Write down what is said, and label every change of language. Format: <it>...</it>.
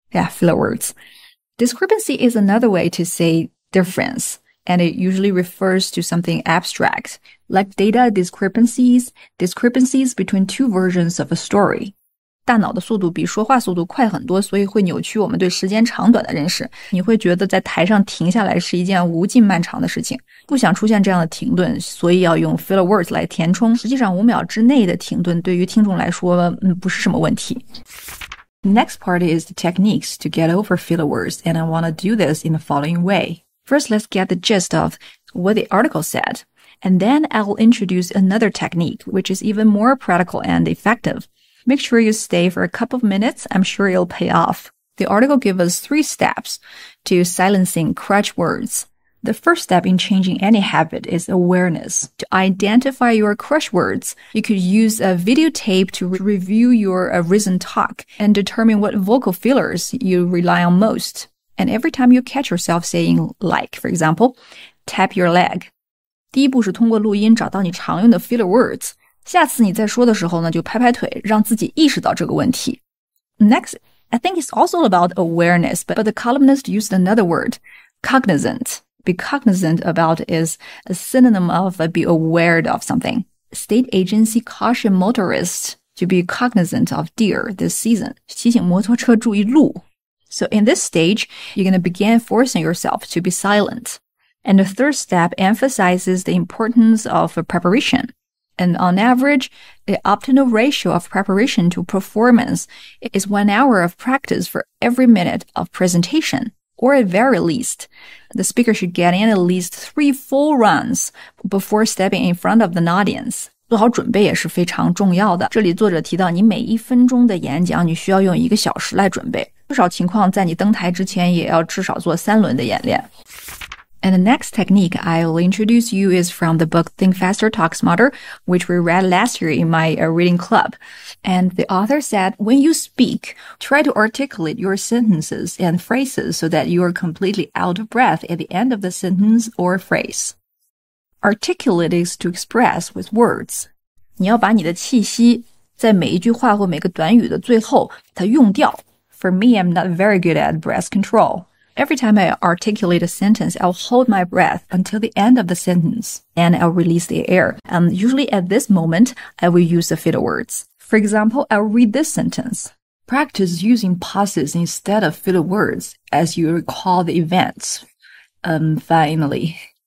<en>Filler words. Discrepancy is another way to say difference, and it usually refers to something abstract, like data discrepancies between two versions of a story.</en> <zh>大脑的速度比说话速度快很多，所以会扭曲我们对时间长短的认识。你会觉得在台上停下来是一件无尽漫长的事情，不想出现这样的停顿，所以要用 filler words 来填充。实际上5秒之内的停顿对于听众来说，不是什么问题。</zh> <en>Next part is the techniques to get over filler words, and I want to do this in the following way. First, let's get the gist of what the article said, and then I'll introduce another technique, which is even more practical and effective. Make sure you stay for a couple of minutes. I'm sure it'll pay off. The article gives us 3 steps to silencing crutch words. The first step in changing any habit is awareness. To identify your crutch words, you could use a videotape to review your recent talk and determine what vocal fillers you rely on most. And every time you catch yourself saying like, for example, tap your leg.</en> <zh>第一步是通过录音找到你常用的 filler words. 下次你在说的时候呢，就拍拍腿，让自己意识到这个问题。</zh> <en>Next, I think it's also about awareness, but the columnist used another word, cognizant. Be cognizant about is a synonym of be aware of something. State agency caution motorists to be cognizant of deer this season.</en> <zh>提醒摩托车注意路。</zh> <en>So in this stage, you're going to begin forcing yourself to be silent. And the third step emphasizes the importance of preparation. And on average, the optimal ratio of preparation to performance is 1 hour of practice for every minute of presentation. Or at very least, the speaker should get in at least 3 full runs before stepping in front of an audience.</en> <zh>做好准备也是非常重要的。这里作者提到，你每1分钟的演讲，你需要用1个小时来准备。不少情况，在你登台之前，也要至少做3轮的演练。</zh> <en>And the next technique I will introduce you is from the book Think Faster, Talk Smarter, which we read last year in my reading club. And the author said, when you speak, try to articulate your sentences and phrases so that you are completely out of breath at the end of the sentence or phrase. Articulate is to express with words.</en> <zh>你要把你的气息在每一句话或每个短语的最后它用掉。</zh> <en>For me, I'm not very good at breath control.Every time I articulate a sentence, I'll hold my breath until the end of the sentence, and I'll release the air. Usually at this moment, I will use the filler words. For example, I'll read this sentence. Practice using pauses instead of filler words as you recall the events. Finally.</en>